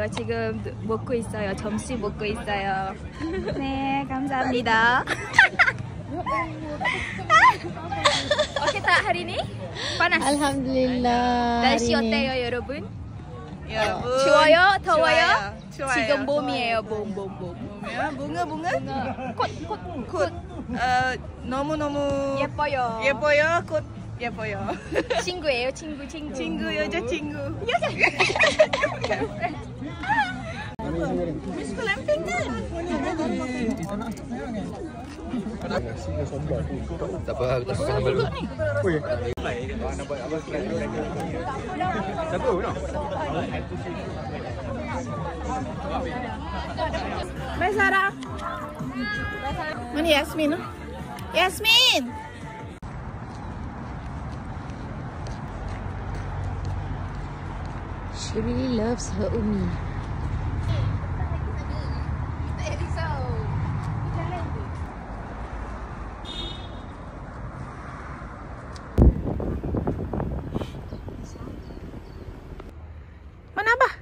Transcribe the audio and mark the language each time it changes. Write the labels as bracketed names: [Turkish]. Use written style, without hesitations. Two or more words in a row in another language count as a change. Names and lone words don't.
[Korean] 지금 먹고 있어요. 점심 먹고 있어요. 네, 감사합니다. [Malay] 어때 hari ini? Panas. Alhamdulillah. [Korean] 날씨 어때요, 여러분? [Malay] Ya, [Korean] 추워요? 더워요? 추워요. 지금 봄이에요. 봄. [Malay] Bunga. Kut. [Korean] 너무 예뻐요. 예뻐요. 곧 예뻐요. 친구예요, 친구. 여자친구. [Malay] Miss Pelamping kan? Tak apa, kita sambal dulu. Siapa nak? Bye Sarah. Mana Yasmin? Yasmin! [English] She really loves her Umi. [Malay] Mana Abah?